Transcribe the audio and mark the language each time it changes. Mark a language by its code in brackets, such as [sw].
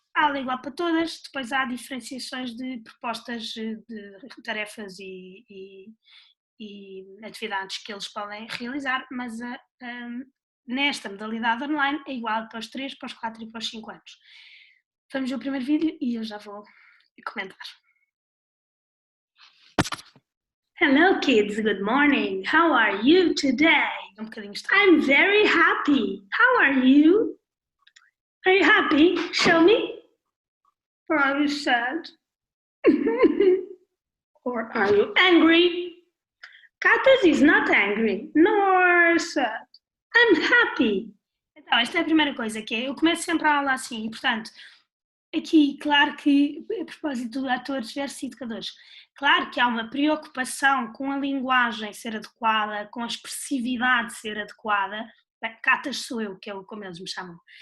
[pt] Há aula igual para todas, depois há diferenciações de propostas de tarefas e atividades que eles podem realizar, mas nesta modalidade online é igual para os 3, para os 4 e para os 5 anos. Vamos ver o primeiro vídeo e eu já vou comentar. [en] Hello kids, good morning. How are you today? [pt] Um bocadinho estranho. [en] I'm very happy. How are you? Are you happy? Show me. Or are you sad? Or are you angry? Catas is not angry, nor sad. I'm happy. [pt] Então, esta é a primeira coisa, que é, eu começo sempre a aula assim, e portanto, aqui, claro que, a propósito de atores versus educadores, claro que há uma preocupação com a linguagem ser adequada, com a expressividade ser adequada. Catas sou eu, que é como eles me chamam.